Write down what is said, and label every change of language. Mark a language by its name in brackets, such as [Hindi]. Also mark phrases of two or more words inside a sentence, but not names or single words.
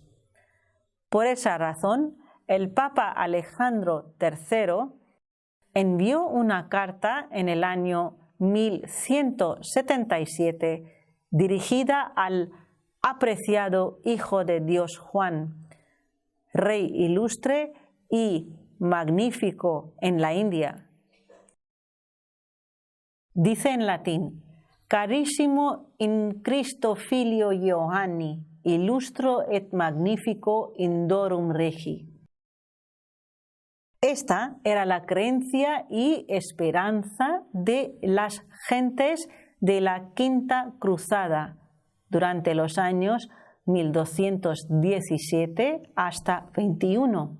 [Spanish] Por esa razón, el Papa Alejandro III envió una carta en el año 1177 dirigida al apreciado Hijo de Dios Juan, rey ilustre y magnífico en la India. Dice en latín: [Latin] Carissimo in Christo filio Ioanni, illustro et magnifico indorum regi. [Spanish] Esta era la creencia y esperanza de las gentes de la Quinta Cruzada durante los años 1217 hasta 21.